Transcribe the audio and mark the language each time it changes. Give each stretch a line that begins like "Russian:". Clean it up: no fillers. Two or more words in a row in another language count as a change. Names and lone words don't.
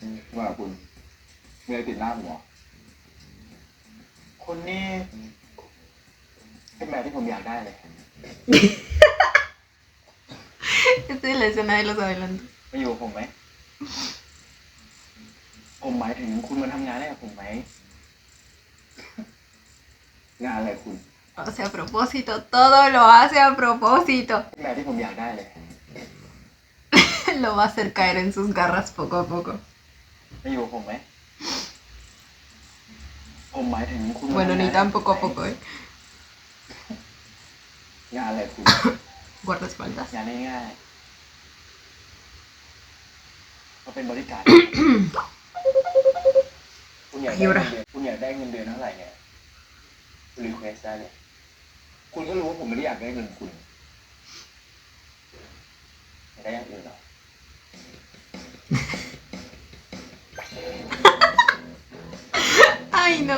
Thai: ว่าคุณมีอะไรติดหน้าผมเหรอคนนี้เป็นแมวที่ผมอยากได้เลย
Spanish: Esta es la escena de los adelantos.
Thai: มาอยู่กับผมไหม ผมหมายถึงคุณมาทำงานให้กับผมไหม งานอะไรคุณ
Spanish: O sea, a propósito, todo lo hace a propósito.
Thai: แมวที่ผมอยากได้เลย
Spanish: Lo va a hacer caer en sus garras poco a poco.
Thai: มาอยู่กับผมไหม ผมหมายถึงคุณ
Spanish: Bueno, ni tan poco a poco, ¿eh?
Thai: งานอะไรคุณ
Spanish: Guardaespaldas.
Thai: งานง่ายๆก็เป็นบริการ คุณอยากได้เงินเดือนคุณอยากได้เงินเดือนเท่าไหร่เนี่ยคุณรีเควสได้เลยคุณก็รู้ว่าผมไม่ได้อยากได้เงินคุณอยากได้อย่างอื่นเหรอ
Spanish: Ay, no.